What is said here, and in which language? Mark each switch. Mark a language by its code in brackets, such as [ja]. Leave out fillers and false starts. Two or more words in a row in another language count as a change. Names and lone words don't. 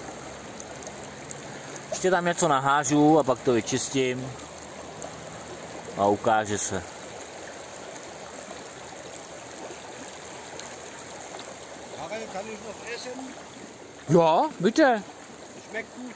[cs] Ještě tam něco nahážu a pak to vyčistím a ukáže se. [de] Kann ich noch essen? Ja, bitte. Schmeckt gut.